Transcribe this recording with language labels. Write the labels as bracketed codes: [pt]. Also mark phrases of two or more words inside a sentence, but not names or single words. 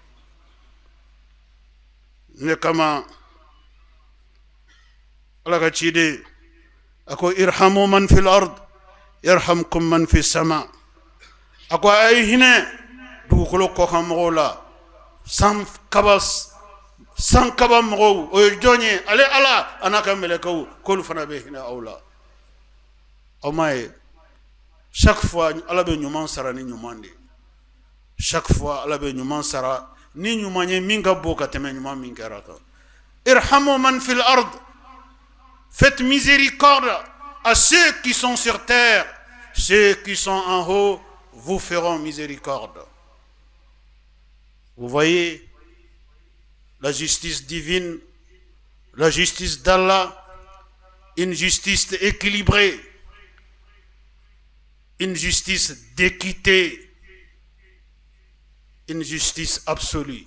[bm] ne kama ala ka ciden a ko [ar] ارحموا من في الأرض يرحمكم من في السماء [bm] a ko a ye hinɛ dugukolo kɔkan mɔgɔw la san kaba mɔgɔw o ye jɔn ye ale ala a n'a ka mɛlɛkɛw k'olu fana bɛ hinɛ aw la aw m'a ye [fr] chaque fois [bm] ala bɛ ɲuman sara ni ɲuman de [fr] chaque fois [bm] ala bɛ ɲuman sara ni ɲuman ye min ka bon ka tɛmɛ ɲuman min kɛra kan [ar] ارحموا من في الأرض [fr] faites miséricorde à ceux qui sont sur terre ceux qui sont en haut vous feront miséricorde. Vous voyez la justice divine, la justice d'Allah, une justice équilibrée, une justice d'équité, une justice absolue.